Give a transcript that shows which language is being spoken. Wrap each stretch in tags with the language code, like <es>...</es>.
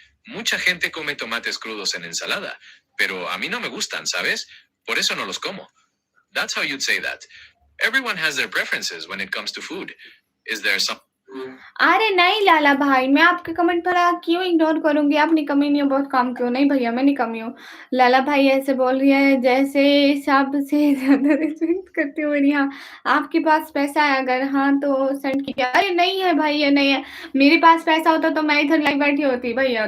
<es>Mucha gente come tomates crudos en ensalada, pero a mí no me gustan, ¿sabes? Por eso no los como.</es> <en>That's how you'd say that. Everyone has their preferences when it comes to food. Is there some</en> <hi>अरे नहीं लाला भाई, मैं आपके comment पर क्यों ignore करूँगी? आप निकम्मी नहीं हो, बहुत काम की हो। नहीं भैया, मैं निकम्मी हूँ। लाला भाई ऐसे बोल रही है जैसे सबसे ज़्यादा रिस्पेक्ट करती हूँ मेरी। हाँ, आपके पास पैसा है अगर हाँ तो सेंड कीजिए। अरे नहीं है भाई, ये नहीं है। मेरे पास पैसा होता तो मैं इधर लाइव बैठी होती भैया।</hi>